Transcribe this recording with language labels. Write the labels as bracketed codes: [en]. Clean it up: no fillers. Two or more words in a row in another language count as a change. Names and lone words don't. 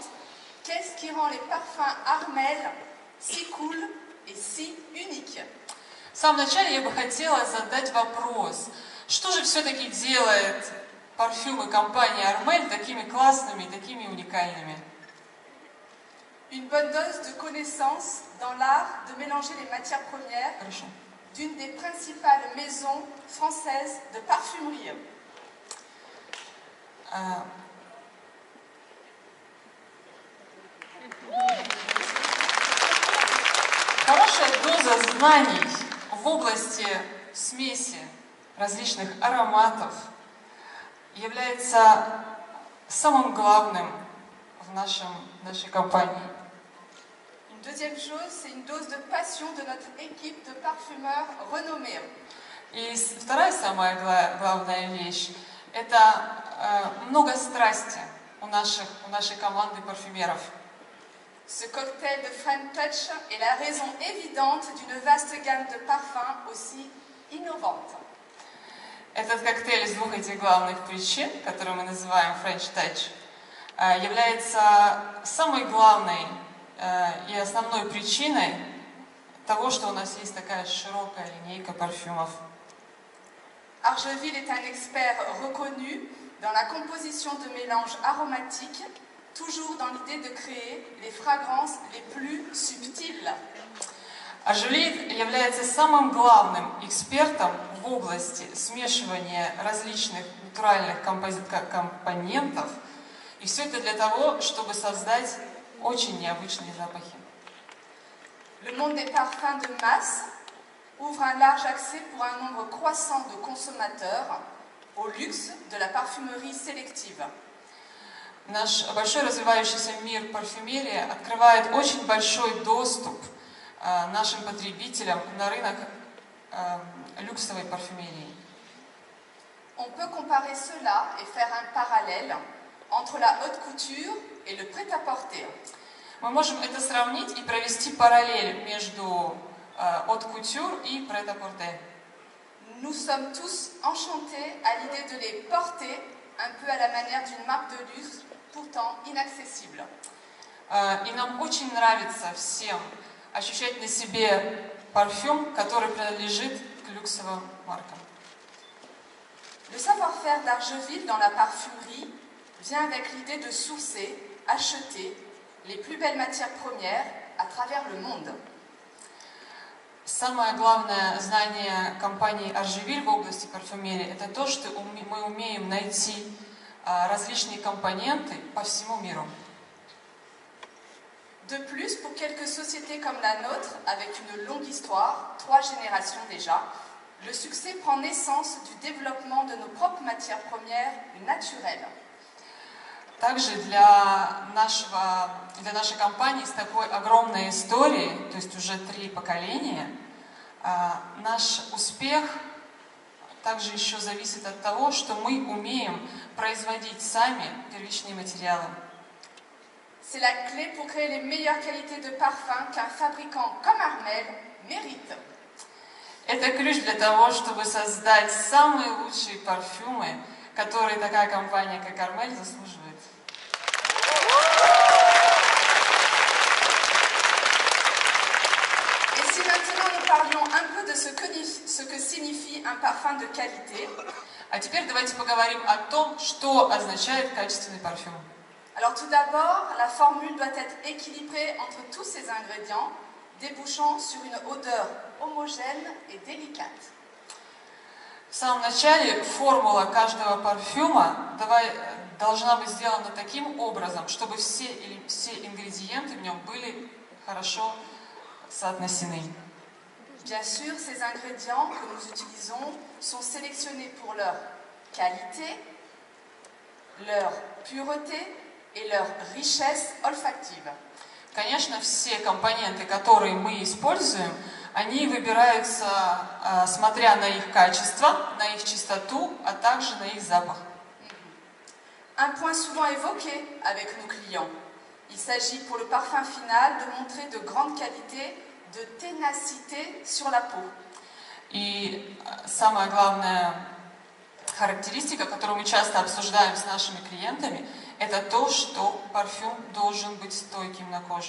[fr] Qu'est-ce qui rend les parfums Armel si cool et si uniques? [ru] В самом начале я бы хотела задать вопрос, что же все-таки делает парфюмы компании Armel такими классными и такими уникальными? [fr] Une bonne dose de connaissances dans l'art de mélanger les matières premières d'une des principales maisons françaises de parfumerie. [ru] Хорошая доза знаний в области смеси различных ароматов является самым главным в нашей компании. [fr] Une deuxième chose, c'est une dose de passion de notre équipe de parfumeurs renommés. [ru] И вторая самая главная вещь – это много страсти у нашей команды парфюмеров. [fr] Ce cocktail de [en] French Touch [fr] est la raison évidente d'une vaste gamme de parfums aussi innovante. [ru] Этот коктейль из двух этих главных причин, которые мы называем [en] French Touch, [ru] является самой главной и основной причиной того, что у нас есть такая широкая линейка парфюмов. [fr] Argeville est un expert reconnu dans la composition de mélanges aromatiques, toujours dans l'idée de créer les fragrances les plus subtiles. [ru] Argeville является самым главным экспертом в области смешивания различных натуральных компонентов, и все это для того, чтобы создать очень необычные запахи. [fr] Le monde des parfums de masse ouvre un large accès pour un nombre croissant de consommateurs au luxe de la parfumerie sélective. [ru] Наш большой развивающийся мир парфюмерии открывает очень большой доступ нашим потребителям на рынок люксовой парфюмерии. [fr] On peut comparer cela et faire un parallèle entre la haute couture et le prêt-à-porter. [ru] Мы можем это сравнить и провести параллель между [fr] haute couture [ru] и [fr] prêt-à-porter. Nous sommes tous enchantés à l'idée de les porter un peu à la manière d'une marque de luxe, pourtant inaccessible. [ru] И нам очень nравится всем ощущать на себе парфюм, который принадлежит к люксовым маркам. [fr] Le savoir-faire d'Argeville dans la parfumerie vient avec l'idée de sourcer, acheter les plus belles matières premières à travers le monde. [ru] Самое главное знание компании Argeville в области парфюмерии – это то, что мы умеем найти различные компоненты по всему миру. [fr] De plus, pour quelques sociétés comme la nôtre, avec une longue histoire, 3 générations déjà, le succès prend naissance du développement de nos propres matières premières naturelles. [ru] Также для нашей компании с такой огромной историей, то есть уже 3 поколения, наш успех также еще зависит от того, что мы умеем производить сами первичные материалы. [fr] C'est la clé pour créer les meilleures qualités de parfum qu'un fabricant comme Armel mérite. [ru] Это ключ для того, чтобы создать самые лучшие парфюмы, которые такая компания, как Armel, заслуживает. [fr] Et si maintenant nous parlions un peu de ce que signifie un parfum de qualité. [ru] А теперь давайте поговорим о том, что означает качественный парфюм. [fr] Alors tout d'abord, la formule doit être équilibrée entre tous ces ingrédients, débouchant sur une odeur homogène et délicate. [ru] В самом начале формула каждого парфюма должна быть сделана таким образом, чтобы все ингредиенты в нем были хорошо соотнесены. [fr] Bien sûr, ces ingrédients que nous utilisons sont sélectionnés pour leur qualité, leur pureté et leur richesse olfactive. [ru] Конечно, все компоненты, которые мы используем, они выбираются, смотря на их качество, на их чистоту, а также на их запах. [fr] Un point souvent évoqué avec nos clients. Il s'agit pour le parfum final de montrer de grande qualité, de ténacité sur la peau. [ru] И самая главная характеристика, которую мы часто обсуждаем с нашими клиентами, это то, что парфюм должен быть стойким на коже.